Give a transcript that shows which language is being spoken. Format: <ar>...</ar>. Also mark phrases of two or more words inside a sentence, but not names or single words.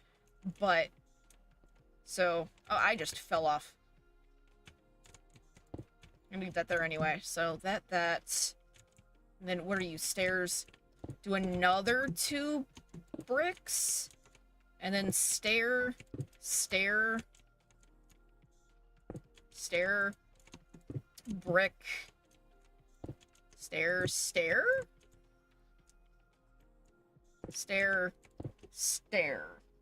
<en>But... so... oh, I just fell off. I'm gonna leave that there anyway. So that's... and then what are you? Stairs. Do another 2 bricks. And then stair. Stair. Stair. Brick. Stair. Stair? Stair. Stair.</en>